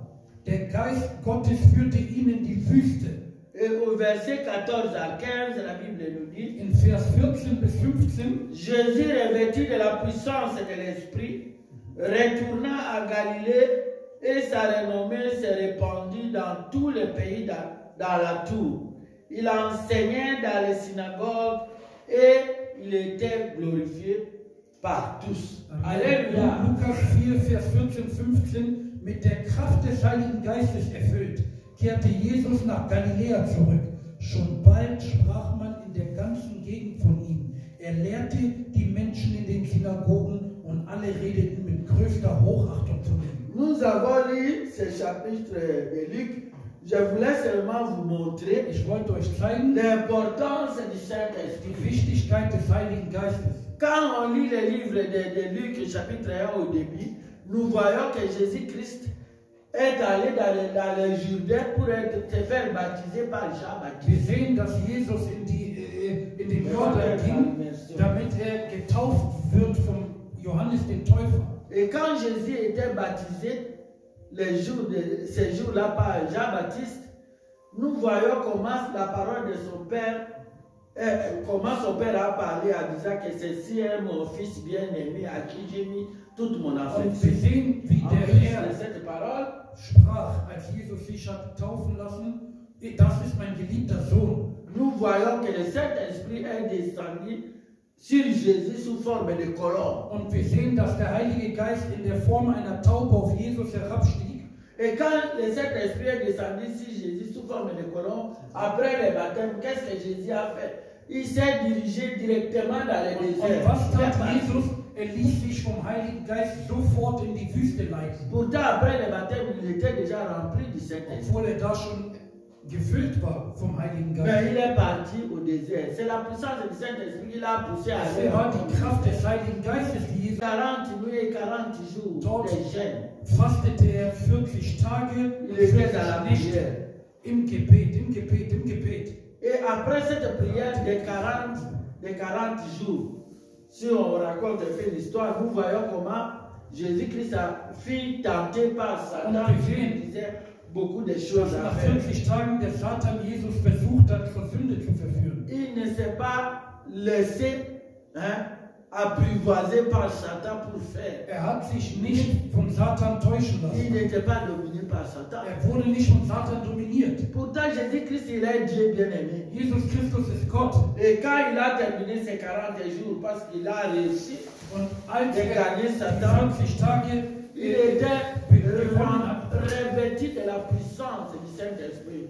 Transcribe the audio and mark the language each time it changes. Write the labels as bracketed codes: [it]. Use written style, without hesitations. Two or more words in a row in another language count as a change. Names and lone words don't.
[de] Der Geist Gottes führte ihn in die Wüste. [fr] Et au verset 14 à 15, la Bible nous dit, [de] In Vers 14 bis 15, [fr] Jésus, revêtu de la puissance de l'Esprit, retourna à Galilée et sa renommée se répandit dans tout le pays dans la tour. Il enseignait dans les synagogues et il était glorifié par tous. Alléluia. [de] Lukas 4, Vers 14, 15. Mit der Kraft des Heiligen Geistes erfüllt, kehrte Jesus nach Galiläa zurück. Schon bald sprach man in der ganzen Gegend von ihm. Er lehrte die Menschen in den Synagogen und alle redeten mit größter Hochachtung von ihm. [fr] Nous avons lu ce chapitre de Luc. Je voulais seulement vous montrer [de] Ich wollte euch zeigen, [fr] l'importance du Saint-Esprit. [de] die Wichtigkeit des Heiligen Geistes. [fr] Quand on lit le livre de Luc, chapitre 1 au début, nous voyons que Jésus-Christ est allé dans le Jourdain pour se faire baptiser par [de] Wir [fr] Jean-Baptiste. [de] sehen, dass Jesus in den Jordan ging, damit getauft wird von Johannes den Täufer. [fr] Et quand Jésus était baptisé, ce jour-là par Jean-Baptiste, nous voyons comment la parole de son Père, comment son Père a parlé en disant que ceci est mon fils bien-aimé à qui j'ai mis toute mon [de] Und [fr] affection. [de] wir sehen, wie [fr] En [de] der [fr] plus [de] Herr [fr] de cette parole, [de] sprach, als Jesus sich hat taufen lassen, das ist mein geliebter Sohn. [fr] nous voyons que le Saint-Esprit est descendu sur Jésus sous forme de colombe. [de] Und wir sehen, dass der Heilige Geist in der Form einer Taube auf Jesus herabstieg. [fr] Et quand le Saint-Esprit est descendu sur Jésus sous forme de colombe, après le baptême, qu'est-ce que Jésus a fait? Il s'est dirigé directement dans le [de] Und [fr] désert. [de] was tat Jesus? Er ließ sich vom Heiligen Geist sofort in die Wüste leiten, [fr] Pourtant, après le baptême, il était déjà rempli du Saint-Esprit. [de] obwohl er da schon gefüllt war vom Heiligen [fr] Mais [de] Geist. [fr] il est parti au désert. C'est la puissance du Saint-Esprit qui l'a poussé à aller [de] Es war die [fr] en [de] Kraft des Heiligen Geistes, die Jesus [fr] 40 nuits et 40 jours [de] Dort [fr] de jeûne. [de] fastete er 40 Tage, [fr] Il était [de] 40 [fr] dans la [de] Nächte [fr] prière. [de] im Gebet, im Gebet, im Gebet. [fr] Et après cette prière de 40 jours, si on raconte un peu l'histoire, nous voyons comment Jésus-Christ a fut tenté par Satan qui disait beaucoup de choses à [de] Nach [fr] faire. [de] 40 Tagen der Satan Jesus versucht hat, zur Sünde zu verführen. [fr] Il ne s'est pas laissé apprivoiser par Satan pour faire. [de] Er hat sich nicht von Satan täuschen [fr] Il [de] lassen. [fr] n'était pas dominé par Satan. [de] Er wurde nicht von Satan dominiert. [fr] Pourtant, Jésus-Christ, il est Dieu bien-aimé. [de] Jesus Christus ist Gott. [fr] Et quand il a terminé ses 40 jours, parce qu'il a réussi, [de] Und als [fr] de [de] er [fr] gagner [de] die [fr] Satan, [de] 40 Tage [fr] il était [de] gewonnen hat, [fr] revêtu de la puissance du Saint-Esprit.